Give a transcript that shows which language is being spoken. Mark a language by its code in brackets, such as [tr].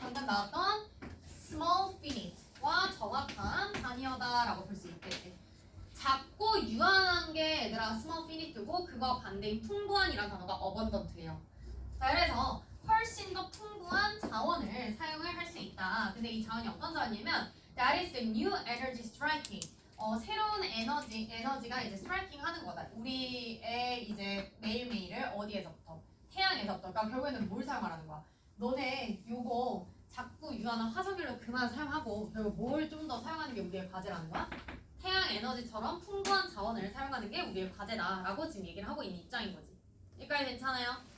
[ko] 방금 나왔던 small finite와 정확한 단위어다라고 볼 수 있겠지. 작고 유한한 게 얘들아 small finite고 그거 반대인 풍부한이라는 단어가 abundant예요. 자, 그래서 훨씬 더 풍부한 자원을 사용을 할 수 있다. 근데 이 자원이 어떤 자원이냐면 [en] that is the new energy striking. [ko] 새로운 에너지가 이제 스트라이킹 하는 거다. 우리의 이제 매일매일을 어디에서부터? 태양에서부터. 그러니까 결국에는 뭘 사용하라는 거야? 너네 요거 자꾸 유한한 화석연료 그만 사용하고 결국 뭘 좀 더 사용하는 게 우리의 과제라는 거야? 태양 에너지처럼 풍부한 자원을 사용하는 게 우리의 과제다라고 지금 얘기를 하고 있는 입장인 거지. 여기까지 괜찮아요?